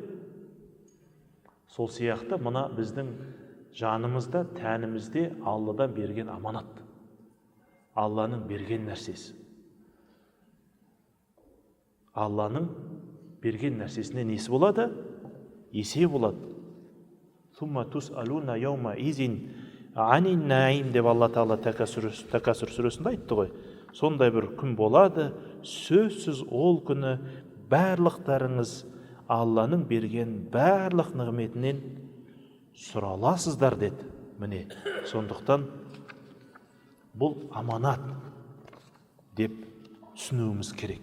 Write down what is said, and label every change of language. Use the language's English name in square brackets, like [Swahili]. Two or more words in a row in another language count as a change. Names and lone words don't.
[Kazakh] Сол сияқты мына біздің жанымызда, тәнімізде Алладан берген аманат. Алланың берген нәрсесі. Алланың берген нәрсесіне несі болады? Есеп болады. [Arabic] ثم لتسألن يومئذ عن النعيم [Kazakh] деп Алла Тағала Такасур сүресінде айтты ғой. Сондай бір күн болады, сөзсіз ол күні барлықтарыңыз Алланың берген барлық нығметінен сұраласыздар деді. Міне, сондықтан бұл аманат деп түсінуіміз керек.